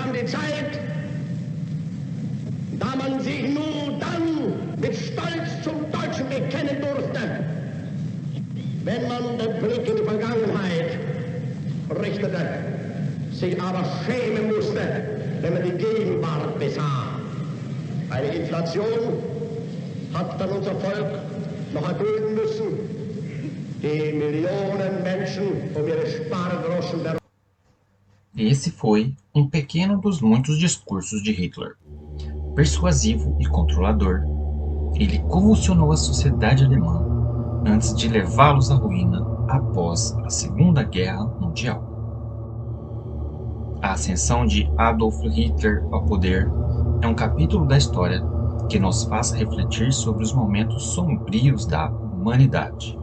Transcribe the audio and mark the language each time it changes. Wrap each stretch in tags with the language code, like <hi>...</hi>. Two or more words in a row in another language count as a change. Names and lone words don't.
<de>An die Zeit, da man sich nur dann mit Stolz zum Deutschen bekennen durfte, wenn man den Blick in die Vergangenheit richtete, sich aber schämen musste, wenn man die Gegenwart besah. Eine Inflation hat dann unser Volk noch erdulden müssen, die Millionen Menschen um ihre Spargroschen der...</de> <pt>Esse foi um pequeno dos muitos discursos de Hitler. Persuasivo e controlador, ele convulsionou a sociedade alemã antes de levá-los à ruína após a Segunda Guerra Mundial. A ascensão de Adolf Hitler ao poder é um capítulo da história que nos faz refletir sobre os momentos sombrios da humanidade.</pt>